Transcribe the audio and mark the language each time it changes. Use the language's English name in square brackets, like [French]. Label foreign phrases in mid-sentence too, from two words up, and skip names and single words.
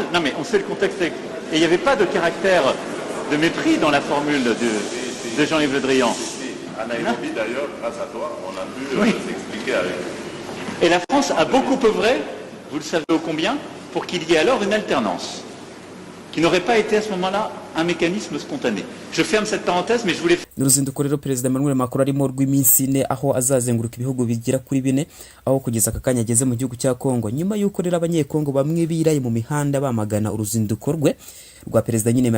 [French] Non, mais on sait le contexte électoral. Et il n'y avait pas de caractère de mépris dans la formule de Jean-Yves Le Drian. À Nairobi, d'ailleurs, grâce à toi, on a pu s'expliquer avec. Et la France a beaucoup œuvré, vous le savez ô combien, pour qu'il y ait alors une alternance, qui n'aurait pas été à ce moment-là un mécanisme spontané. Je ferme cette parenthèse, mais je voulais... [Kinyarwanda] N'uruzinduko rero Perezida Emmanuel Macron arimo rw'iminsi 4 aho azazenguruka ibihugu bigira kuri 4 aho kugeza akakanya ageze mu gihugu cya Kongo nyuma y'uko rero abanyekongo bamwe biraye mu mihanda bamagana uruzinduko rwe rwa Perezida nyine Emmanuel